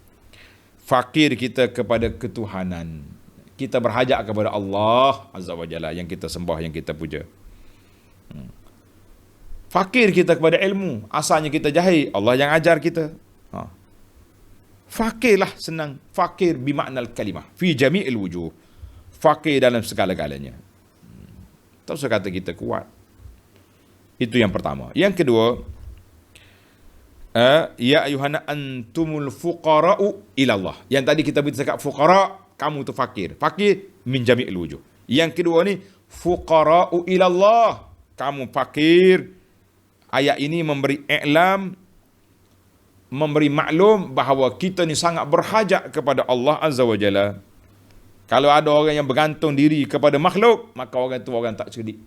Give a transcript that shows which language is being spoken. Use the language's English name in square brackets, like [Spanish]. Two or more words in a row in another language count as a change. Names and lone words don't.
[Malay] Fakir kita kepada ketuhanan. Kita berhajat kepada Allah [Arabic] عز وجل [Malay] yang kita sembah, yang kita puja. Fakir kita kepada ilmu. Asalnya kita jahil, Allah yang ajar kita. Fakirlah senang. [Arabic] فقير بمعنى الكلمة. في جميع الوجوه. [Malay] Fakir dalam segala-galanya. Tak usah kata kita kuat. Itu yang pertama. Yang kedua, [Arabic] يا أيها الناس أنتم الفقراء إلى الله. [Malay] Yang tadi kita bercakap fuqara', kamu tu fakir. [Arabic] فقير من جميع الوجوه. [Malay] Yang kedua ni, [Arabic] الفقراء إلى الله. [Malay] Kamu fakir. Ayat ini memberi i'lam, memberi maklum bahawa kita ni sangat berhajat kepada Allah [Arabic] عز وجل. [Malay] Kalau ada orang yang bergantung diri kepada makhluk, maka orang tu orang tak cerdik.